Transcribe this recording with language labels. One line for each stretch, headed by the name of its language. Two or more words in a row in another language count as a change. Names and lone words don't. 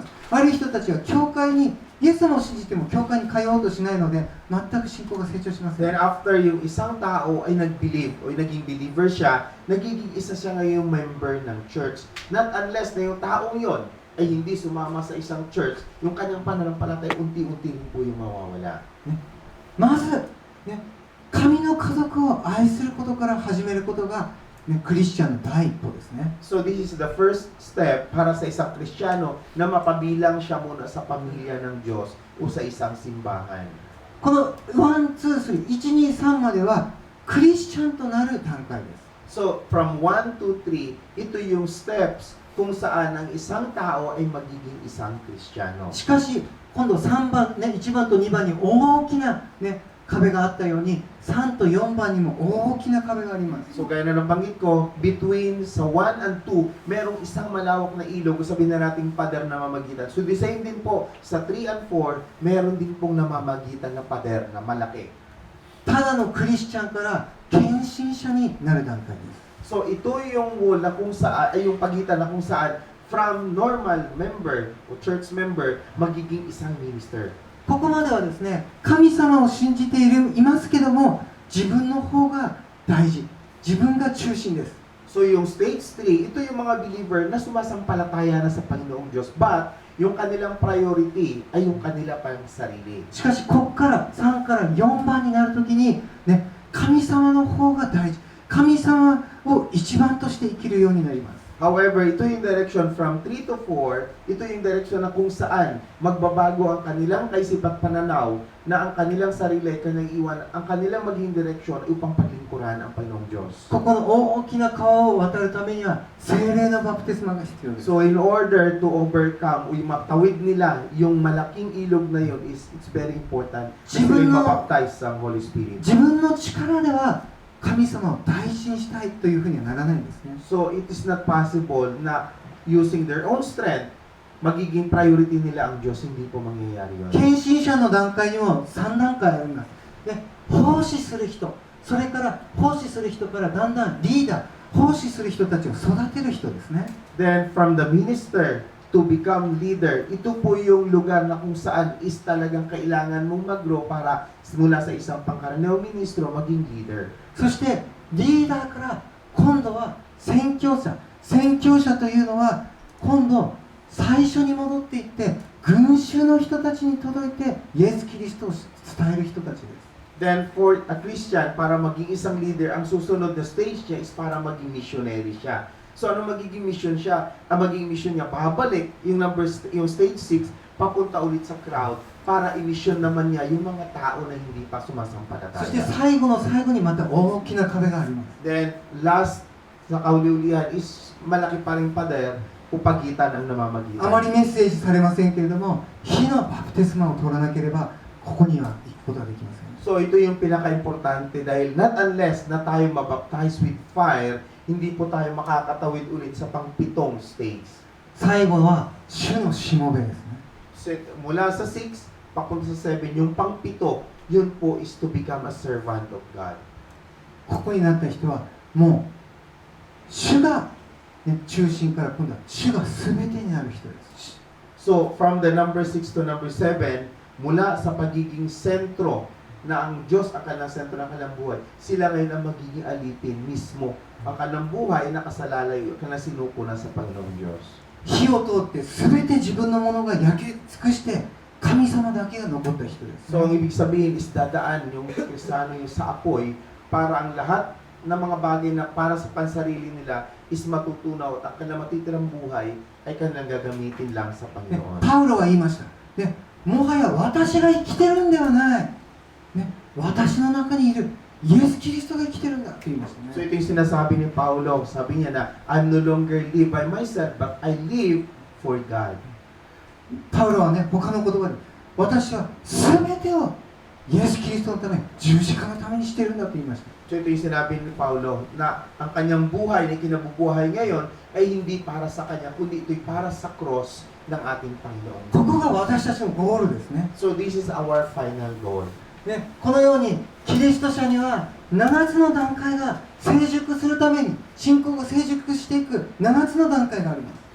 Japanese: 悪い人たちは教会にイエス様を信じても教会に通おうとしないので全く信仰が成長しません。
English: Then after
Filipino: yung isang tao ay nag-believe o naging believer siya, nagiging isa siya ngayong member ng church.
English: Not unless
Filipino: na yung taong yon ay hindi sumama sa isang church, yung kanyang pananampalatay unti-unti rin po yung mawawala.
Japanese: まず、ね、神の家族を愛することから始めることが、ね、クリスチャンの第一歩ですね。
English: So this is the first step
Filipino: para sa isang Kristiyano na mapabilang siya muna sa pamilya ng Diyos o sa isang simbahan.
Japanese: この1、2、3、1、2、3まではクリスチャンとなる段階です。
English: So from 1 to 3,
Filipino: ito yung steps kung saan ang isang tao ay magiging isang Kristiyano.
Japanese: しかし今度3番、ね、1番と2番に大きな、ね、壁があったように3と4番にも大きな壁があります。
Filipino: So gaya na nabanggit ko, between sa 1 and 2, merong isang malawak na ilog, sabihin na nating pader na mamagitan. So the same din po, sa 3 and 4, meron din pong namamagitan na pader na malaki.
Japanese: ただのクリスチャンから献身者になる段階です。
Filipino: So ito yung wall na kung saan, ay yung pagitan na kung saan,
English: from normal member
Filipino: o
English: church member,
Filipino: magiging isang minister.
Japanese: ここまではですね、神様を信じていますけども、自分の方が大事、自分が中心です。
Filipino: So yung stage 3, ito yung mga believer na sumasampalataya na sa Panginoong Diyos. But yung kanilang priority ay yung kanila pang sarili.
Japanese: しかしここから3から4番になるときに、ね、神様の方が大事、神様を一番として生きるようになります。
English: However,
Filipino: ito yung
English: direction from 3 to 4,
Filipino: ito yung direction na kung saan magbabago ang kanilang kaisip at pananaw na ang kanilang sarili ay kanilang iwan, ang kanilang maging direksyon ay upang paglingkuran ang Panginoong Diyos.
Japanese: ここの大きな川を渡るためには聖霊のバプテスマが必要です。
English: So in order to overcome
Filipino: o yung matawid nila yung malaking ilog na yun
English: it's very important
Filipino: na sila yung mabaptize sa
English: Holy Spirit.
Japanese: 自分の力では神様を大事にしたいというふうにはならないんですね。
English: So it is not possible na using their own strength,
Filipino: magiging priority nila ang Diyos, hindi po mangyayari yun.
Japanese: 献身者の段階にも3段階あります。で、奉仕する人、それから奉仕する人からだんだんリーダー、奉仕する人たちを育てる人ですね。
English: Then from the minister to become leader,
Filipino: ito po yung lugar na kung saan is talagang kailangan mong mag-grow para mula sa isang pangkaraniwang ministro maging leader.
Japanese: そしてリーダーから今度は宣教者、宣教者というのは今度最初に戻っていって群衆の人たちに届いてイエス・キリストを伝える人たちです。
English: Then for a Christian,
Filipino: para maging isang leader, ang susunod na stage niya is para maging missionary siya. So ano magiging mission siya? Ang magiging mission niya, pabalik yung stage 6, papunta ulit sa crowd para i-mission naman niya yung mga tao na hindi pa
Japanese: そして
Filipino: sumasampalataya.
Japanese: 最後の最後にまた大きな壁があります。
Filipino: Then last sa kauli-ulihan is malaki pa rin pader o pagitan ang
Japanese: あま
Filipino: namamagitan.
Japanese: りメッセージされませんけれども、火のバプテスマを取らなければここには行くことができません。
Filipino: So ito yung pinaka-importante dahil
English: not unless
Filipino: na tayo mabaptize
English: with fire,
Filipino: hindi po tayo makakatawid ulit sa pang-pitong stage.
Japanese: 最後は主のしもべですね。
Filipino: Mula sa 6, papunta sa 7, yung pang-pito, yun po
English: is to become a servant of God.
Japanese: ここになった人はもう主が、ね、中心から今度は主が全てになる人です。
English: So from the number 6 to number 7,
Filipino: mula sa pagiging sentro na ang Diyos ang kanilang sentro ng kanilang buhay, sila ngayon ang magiging alipin mismo. Ang kanilang buhay nakasalalay, kanilang sinuko na sa Panginoong Diyos.
Japanese: 火を通って全て自分のものが焼き尽くして神様だけが残った人です。
Filipino: So ang ibig sabihin is dadaan yung Kristiyano yung sa apoy para ang lahat ng mga bagay na para sa pansarili nila is matutunaw at ang kanilang matitirang buhay ay kanilang gagamitin lang sa
Japanese: ね
Filipino: Panginoon.
Japanese: パウロは言いました。ね、もはや私が生きてるんではない。ね、私の中にいるイエス・キリストが生きてるんだって言いましたね。
Filipino: So ito yung sinasabi ni Paulo, sabi niya na,
English: I'm no longer live by myself, but I live for God.
Japanese: パウロはね、他の言葉で私は全てをイエス・キリストのため、十字架のためにしているんだと言いました。
Filipino: So ito yung sinabi ni Paulo, na ang kanyang buhay na kinabubuhay ngayon ay hindi para sa kanya, kundi ito'y para sa cross ng ating Panginoon.
Japanese: ここが私たちのゴールですね。
English: So this is our final goal.
Japanese: ね、このようにキリスト者には7つの段階が成熟するために信仰が成熟していく7つの段階があります。